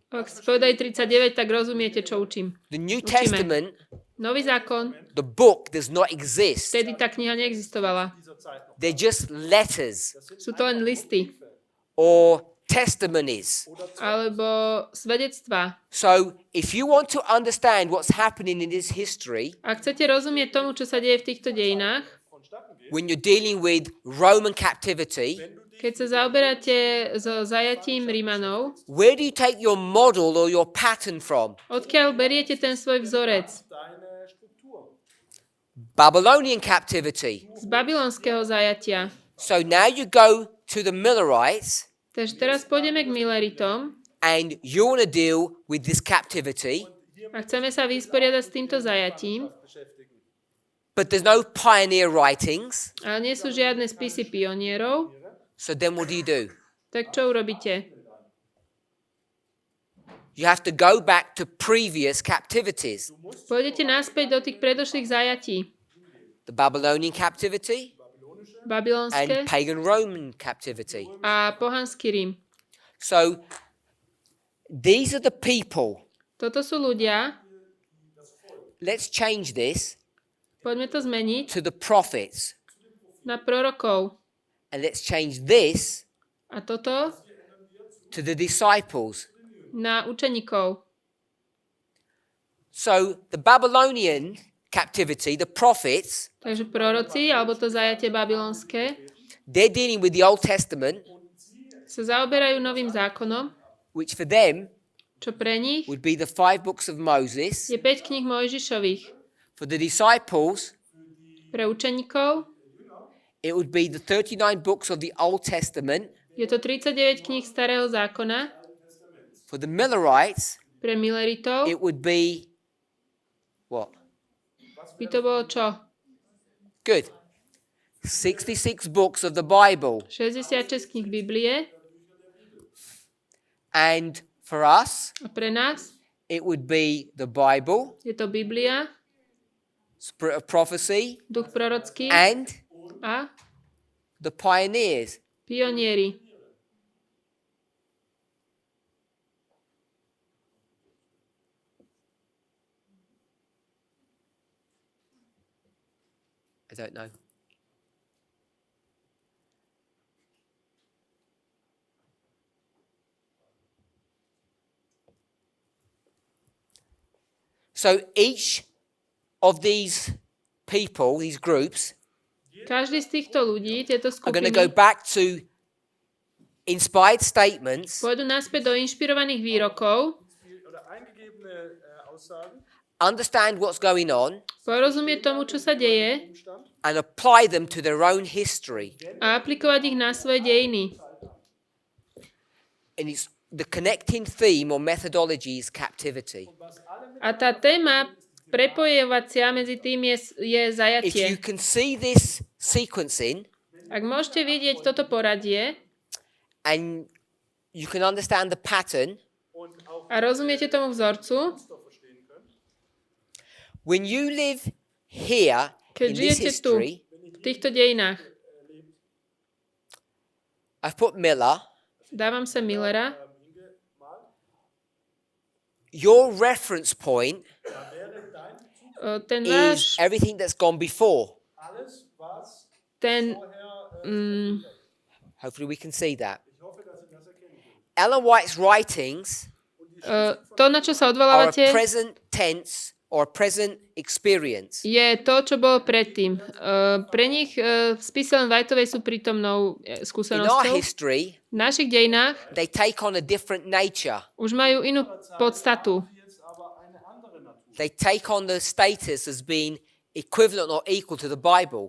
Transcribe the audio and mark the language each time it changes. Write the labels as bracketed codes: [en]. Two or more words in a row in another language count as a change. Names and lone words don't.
[sk] Ak povedaj 39, tak rozumiete, čo učím. [en] The New [sk] Učíme. [en] Testament, [sk] Nový zákon, [en] the book does not exist. [sk] vtedy tá kniha neexistovala. [en] They're just letters [sk] Sú to len listy [en] or testimonies. [sk] alebo svedectvá. [en] So if you want to understand what's happening in this history, [sk] Ak chcete rozumieť tomu, čo sa deje v týchto dejinách, [en] when you're dealing with Roman captivity, [sk] Keď sa zaoberáte so zajatím Rimanov, [en] where do you take your model or your pattern from? [sk] odkiaľ beriete ten svoj vzorec? [en] Babylonian captivity. [sk] Z babylonského zajatia. [en] So now you go to the Millerites [sk] Takže teraz pôjdeme k Milleritom [en] and you want to deal with this captivity, [sk] a chceme sa vysporiadať s týmto zajatím, [en] but there's no pioneer writings. [sk] ale nie sú žiadne spisy pionierov. [en] So then what do? [sk] Tak čo urobíte? [en] You have to go back to previous captivities. [sk] Pôjdete naspäť do tých predošlých zajatí. [en] The Babylonian captivity [sk] Babylonské [en] and pagan Roman captivity. [sk] a pohanský Rím. [en] So these are the people. [sk] Toto sú ľudia. [en] Let's change this [sk] Poďme to zmeniť [en] to the prophets. [sk] na prorokov. [en] And let's change this [sk] A toto [en] to the disciples. [sk] na učeníkov. [en] So the Babylonian captivity, the prophets, [sk] Takže proroci, alebo to zajatie babylonské, [en] they're dealing with the Old Testament, [sk] sa zaoberajú novým zákonom, [en] which for them [sk] čo pre nich [en] would be the 5 books of Moses. [sk] je 5 kníh Mojžišových. [en] For the disciples, [sk] Pre učeníkov [en] it would be the 39 books of the Old Testament. [sk] je to 39 kníh Starého zákona. [en] For the Millerites, [sk] Pre Milleritov [en] it would be what? [sk] by to bolo čo? [en] Good. 66 books of the Bible. [sk] 66 kníh Biblie. [en] And for us, [sk] A pre nás [en] it would be the Bible, [sk] je to Biblia, [en] Spirit of Prophecy, [sk] duch prorocký [en] and [sk] a [en] the pioneers. [sk] pionieri. [en] I don't know. So each of these people, these groups, [sk] Každý z týchto ľudí, tieto [en] are going to go [sk] skupiny, [en] back to inspired statements, [sk] pôjdu naspäť do inšpirovaných výrokov, [en] understand what's going on, [sk] porozumieť tomu, čo sa deje [en] and apply them to their own history. [sk] a aplikovať ich na svoje dejiny. [en] And it's the connecting theme or methodology is captivity. [sk] A tá téma prepojovacia medzi tým je [en] If you [sk] zajatie. [en] can see this sequencing [sk] Ak môžete vidieť toto poradie [en] and you can understand the pattern, [sk] a rozumiete tomu vzorcu, [en] when you live here [sk] keď [en] in this [sk] žijete tu, [en] history, [sk] v týchto dejinách, [en] I've put Miller, [sk] dávam sa Millera, [en] your reference point [sk] ten [en] is [sk] váš, [en] everything that's gone before. [sk] ten, [en] Hopefully we can see that. Ellen White's writings [sk] to, na čo sa [en] are a [sk] odvolávate, [en] present tense or a present experience. [sk] je to, čo bolo predtým. Pre nich spisy Ellen Whiteovej sú prítomnou [en] In our [sk] skúsenosťou. [en] history, [sk] V našich dejinách [en] they take on a different nature. [sk] už majú inú podstatu. [en] They take on the status as being equivalent or equal to the Bible.